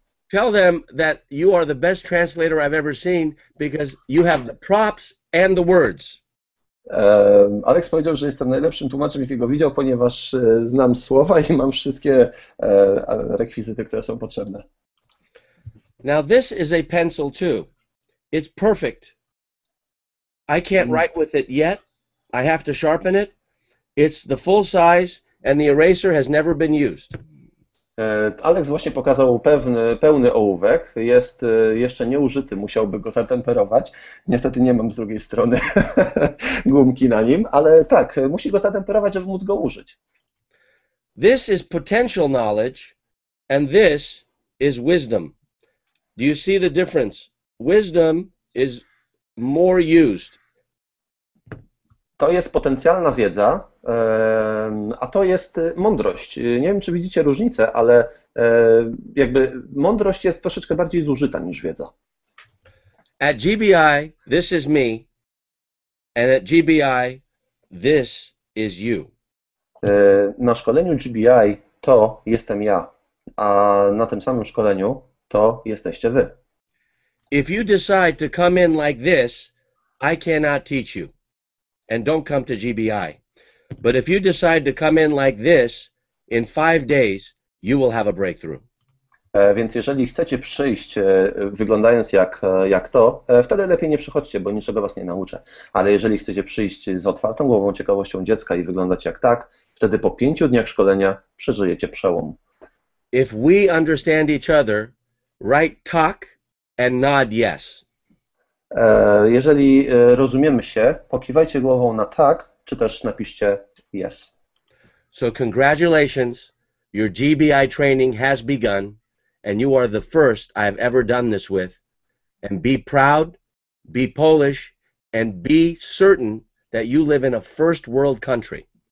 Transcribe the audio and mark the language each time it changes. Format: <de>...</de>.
<en>Tell them that you are the best translator I've ever seen because you have the props and the words.</en> <pl>Alex powiedział, że jestem najlepszym tłumaczem, jakiego widział, ponieważ znam słowa i mam wszystkie rekwizyty, które są potrzebne.</pl> <en>Now this is a pencil too. It's perfect. I can't write with it yet. I have to sharpen it. It's the full size and the eraser has never been used.</en> <pl>Alex właśnie pokazał pełny ołówek, jest jeszcze nieużyty, musiałby go zatemperować. Niestety nie mam z drugiej strony gumki na nim, ale tak, musi go zatemperować, żeby móc go użyć.</pl> <en>This is potential knowledge and this is wisdom. Do you see the difference? Wisdom is more used.</en> <pl>To jest potencjalna wiedza, a to jest mądrość. Nie wiem, czy widzicie różnicę, ale jakby mądrość jest troszeczkę bardziej zużyta niż wiedza.</pl> <en>At GBI, this is me, and at GBI, this is you.</en> <pl>Na szkoleniu GBI to jestem ja, a na tym samym szkoleniu to jesteście wy.</pl> <en>If you decide to come in like this, I cannot teach you. And don't come to GBI. But if you decide to come in like this, in 5 days, you will have a breakthrough.</en> <pl>Więc jeżeli chcecie przyjść wyglądając jak to, wtedy lepiej nie przychodźcie, bo niczego was nie nauczę. Ale jeżeli chcecie przyjść z otwartą głową, ciekawością dziecka i wyglądać jak tak, wtedy po 5 dniach szkolenia przeżyjecie przełom.</pl> <en>If we understand each other, write talk and nod yes.</en> <pl>Jeżeli rozumiemy się, pokiwajcie głową na tak, czy też napiszcie yes.</pl> <en>So congratulations, your GBI training has begun, and you are the first I've ever done this with. And be proud, be Polish, and be certain that you live in a first world country.</en>